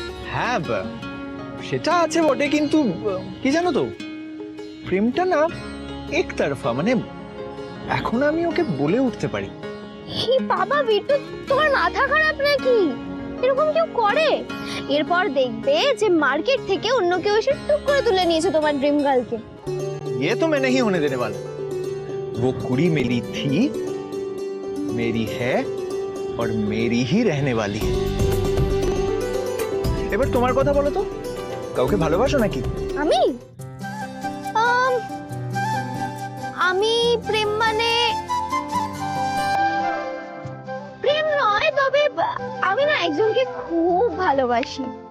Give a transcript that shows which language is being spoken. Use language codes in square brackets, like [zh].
[bn] হ্যাঁ সেটা আছে বটে, কিন্তু কি জানো তো, প্রেমটা না একতরফা, মানে এখন আমি ওকে বলে উঠতে পারি। হি বাবা বিট্টু, তোমার মাথা খারাপ নাকি? এরকম কেউ করে? এরপর দেখবে যে মার্কেট থেকে অন্য কেউ এসে টুক করে তুলে নিয়েছে তোমার ড্রিম গার্লকে। [hi] ये तो मैं नहीं होने देने वाला। वो कुड़ी मेरी थी, मेरी है और मेरी ही रहने वाली है। [bn] এবার তোমার কথা বলো তো, কাউকে ভালোবাসো নাকি? আমি আমি প্রেম মানে প্রেম নয়, তবে আমি না একজনকে খুব ভালোবাসি।